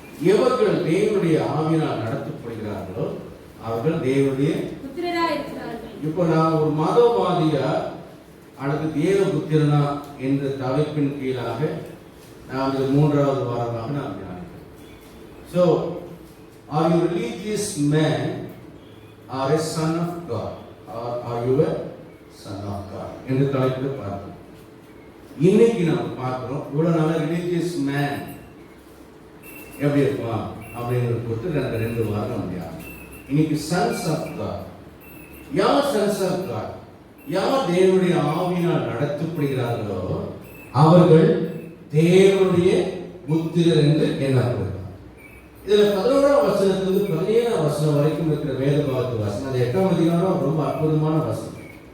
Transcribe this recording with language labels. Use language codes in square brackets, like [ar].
[ta] இவர்கள் தேவனுடைய ஆவியினால் நடத்தப்படுகிறார்களோ அவர்கள் தேவனுடைய புத்திரராய் இருக்கிறார்கள். இப்போ நான் ஒரு மதவாதியா அல்லது தேவ புத்திரனா என்ற தலைப்பின் கீழாக நாம் இது 3வது வாரமாக நாம் தியானிக்கிறோம். [en] So, are you a religious man or a son of God? Or are you a son of God? [ta] என்ற தலைப்பில் பார்க்கிறோம். இன்னைக்கு நாம் பார்க்கிறோம் இவ்வளவு நாள [en] religious man [ta] எப்படி இருப்பான் அப்படிங்கிறது பொறுத்து 2 வாரம் நம்ம தியானிக்கிறோம். இன்னைக்கு [en] sons of God. [ta] யார் sons of God? யார் தேவனுடைய ஆவியினால் நடத்தப்படுகிறார்களோ அவர்கள் தேவனுடைய புத்திரர் என்று எண்ணப்படுகிறார். இதுல 11ஆம் வசனத்திலிருந்து 17ஆம் வசனம் வரைக்கும் இருக்கிற வேத பாகத்து வசனம், அது 8ஆம் அதிகாரம் ரொம்ப அற்புதமான வசனம்.